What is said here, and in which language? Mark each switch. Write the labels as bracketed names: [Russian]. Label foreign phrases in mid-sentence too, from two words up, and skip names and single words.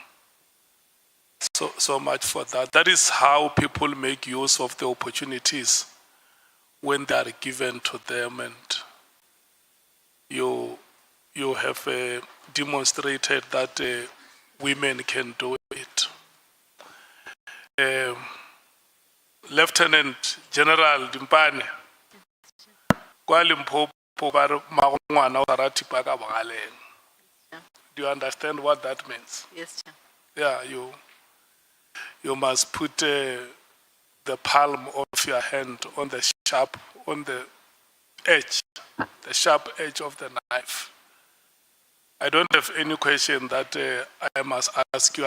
[English] So much for that. That is how people make use of the opportunities when they are given to them, and you have demonstrated that women can do it. [Tswana] Lieutenant General Dimpane, kwa Limpopo ba re ngwana o tshwara thipa ka bogaleng. [English] Do you understand what that means? Yes, Chair. Yeah, you must put the palm of your hand on the sharp edge of the knife. I don't have any question that I must ask you.